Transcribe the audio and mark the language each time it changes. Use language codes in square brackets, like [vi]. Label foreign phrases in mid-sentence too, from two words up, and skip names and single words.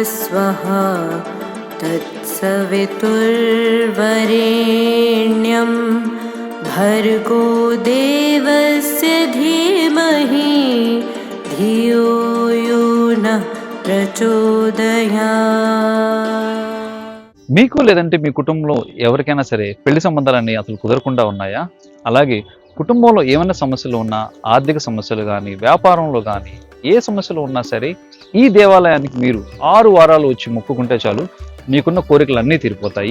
[sa] स्वहा तत्सवितुर्वरेण्यं भर्गो देवस्य धीमहि धियो यो नः प्रचोदयात्। [te] మీకు లేదంటే మీ కుటుంబంలో ఎవరికైనా సరే పెళ్లి సంబంధాలన్నీ అసలు కుదరకుండా ఉన్నాయా? అలాగే కుటుంబంలో ఏమైనా సమస్యలు ఉన్నా, ఆర్థిక సమస్యలు కానీ, వ్యాపారంలో కానీ ఏ సమస్యలు ఉన్నా సరే ఈ దేవాలయానికి మీరు 6 వారాలు వచ్చి మొక్కుకుంటే చాలు మీకున్న కోరికలు అన్నీ తీరిపోతాయి.